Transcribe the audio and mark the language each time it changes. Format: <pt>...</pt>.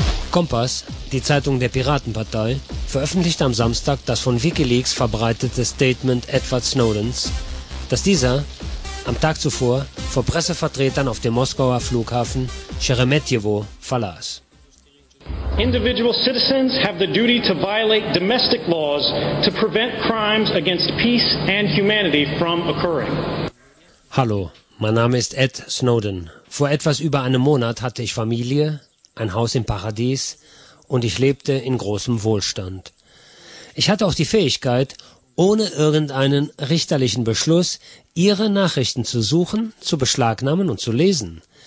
<de>Kompass, die Zeitung der Piratenpartei, veröffentlichte am Samstag das von WikiLeaks verbreitete Statement Edward Snowdens, dass dieser am Tag zuvor vor Pressevertretern auf dem Moskauer Flughafen Sheremetyevo verlas.</de> <en>Individual citizens have the duty to violate domestic laws to prevent crimes against peace and humanity from occurring.</en> <de>Hallo. Mein Name ist Ed Snowden. Vor etwas über einem Monat hatte ich Familie, ein Haus im Paradies und ich lebte in großem Wohlstand. Ich hatte auch die Fähigkeit, ohne irgendeinen richterlichen Beschluss, Ihre Nachrichten zu suchen, zu beschlagnahmen und zu lesen.</de>